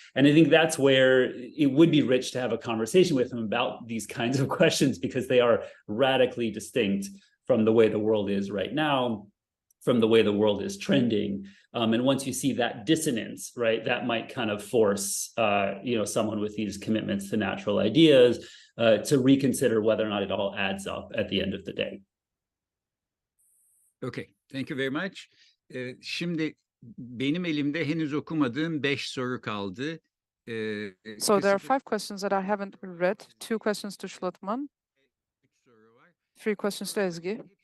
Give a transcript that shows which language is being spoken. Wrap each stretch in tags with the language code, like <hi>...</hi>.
<en>And I think that's where it would be rich to have a conversation with him about these kinds of questions, because they are radically distinct from the way the world is right now, from the way the world is trending. And once you see that dissonance, right, that might kind of force, someone with these commitments to natural ideas to reconsider whether or not it all adds up at the end of the day. Okay, thank you very much.</en> <tr>Şimdi benim elimde henüz okumadığım 5 soru kaldı.</tr> <en>So there are 5 questions that I haven't read. 2 questions to Schlottmann, 3 questions to Ezgi.</en>